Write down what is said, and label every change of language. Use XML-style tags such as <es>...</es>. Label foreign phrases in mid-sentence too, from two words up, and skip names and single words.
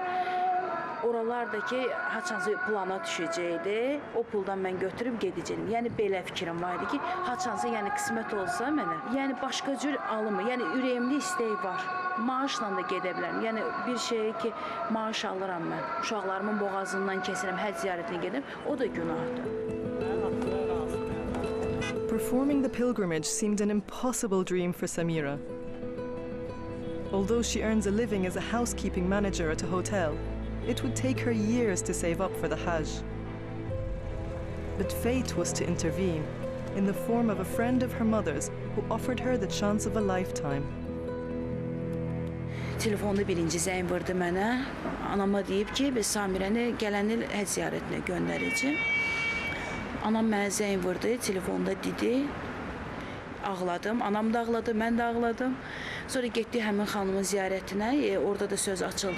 <az>Oralardakı haçansı plana düşəcəkdi, o puldan mən götürüb gedəcəydim. Yəni belə fikrim var idi ki, haçansı yəni qismət olsa mənə, yəni başqa cür alınmır, yəni ürəyimdə istək var. Maaşla da gedə bilərəm. Yəni bir şey ki, maaş alıram mən. Uşaqlarımın boğazından kəsirəm, həcc ziyarətinə gedirəm, o da günahdır.</az> <en>Performing the pilgrimage seemed an impossible dream for Samira. Although she earns a living as a housekeeping manager at a hotel, it would take her years to save up for the Hajj. But fate was to intervene, in the form of a friend of her mother's who offered her the chance of a lifetime.</en> <az>Telefonda birinci zəng vurdu mənə. Anama deyib ki, biz Samirəni gələn il həcc ziyarətinə göndərəcəm. Anam mənə zəng vurdu, telefonda dedi. Ağladım, anam da ağladı, mən də ağladım. Sonra getdik həmin xanımın ziyarətinə, orada da söz açıldı.</az>